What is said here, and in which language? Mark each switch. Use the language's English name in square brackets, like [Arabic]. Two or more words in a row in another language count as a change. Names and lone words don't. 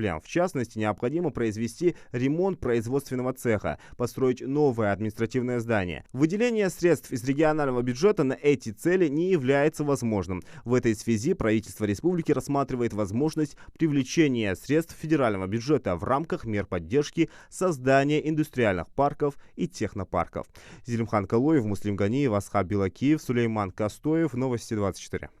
[Russian] В частности, необходимо произвести ремонт производственного цеха, построить новое административное здание. Выделение средств из регионального бюджета на эти цели не является возможным. В этой связи правительство республики рассматривает возможность привлечения средств федерального бюджета в рамках мер поддержки создания индустриальных парков и технопарков. Зелимхан Калоев, Муслим Ганиев, Асхаб Билакиев, Сулейман Костоев. Новости 24.